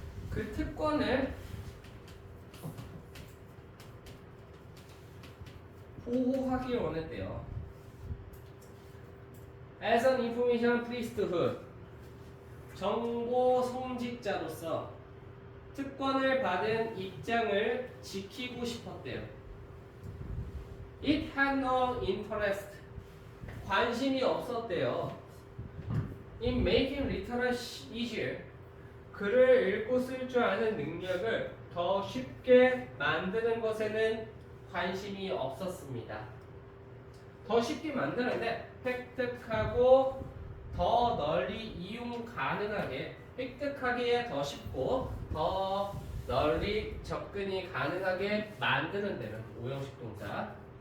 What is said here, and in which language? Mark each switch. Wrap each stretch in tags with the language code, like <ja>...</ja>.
<ko>그 특권을 보호하길 원했대요.</ko> <en>As an information priesthood,</en> <ko>정보 성직자로서 특권을 받은 입장을 지키고 싶었대요.</ko> <en>It had no interest,</en> <ko>관심이 없었대요.</ko> <en>In making literacy easier,</en> <ko>글을 읽고 쓸 줄 아는 능력을 더 쉽게 만드는 것에는 관심이 없었습니다. 더 쉽게 만드는데 획득하고 더 널리 이용 가능하게, 획득하기에 더 쉽고 더 널리 접근이 가능하게 만드는 데는 오형식 동사.</ko>